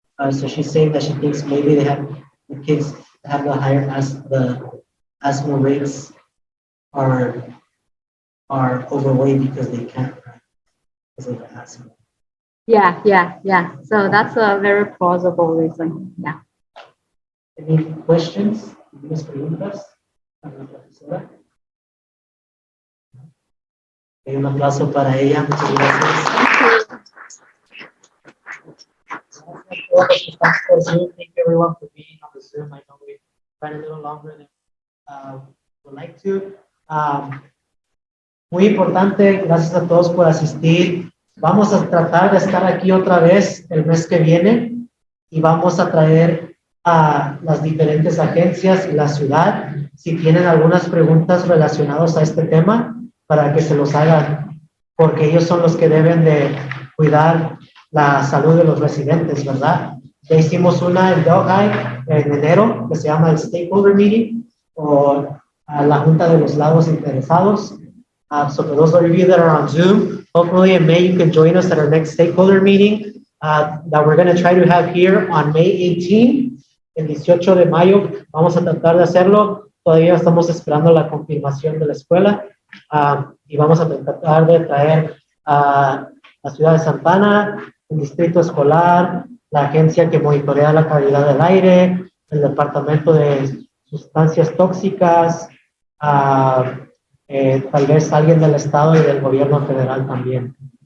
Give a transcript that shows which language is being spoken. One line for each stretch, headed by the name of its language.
English: So she's saying that she thinks maybe the kids have the higher asthma rates are overweight because they can't because of the asthma. Yeah. So that's a very plausible reason. Yeah. Any questions?
Spanish: ¿Tienes preguntas para la profesora? Un aplauso para ella. Muchas gracias.
English: Thank you everyone for being on the Zoom. I know we ran a little longer than would like to.
Spanish: Muy importante, gracias a todos por asistir. Vamos a tratar de estar aquí otra vez el mes que viene y vamos a traer a las diferentes agencias y la ciudad si tienen algunas preguntas relacionadas a este tema para que se los hagan, porque ellos son los que deben de cuidar la salud de los residentes, ¿verdad? Ya hicimos una en Delhi en enero que se llama el Stakeholder Meeting o la Junta de los Lados Interesados.
English: So for those of you that are on Zoom, hopefully in May you can join us at our next stakeholder meeting that we're going to try to have here on May 18,
Spanish: el 18 de mayo. Vamos a tratar de hacerlo. Todavía estamos esperando la confirmación de la escuela y vamos a tratar de traer a la ciudad de Santa Ana, el distrito escolar, la agencia que monitorea la calidad del aire, el departamento de sustancias tóxicas, tal vez alguien del estado y del gobierno federal también.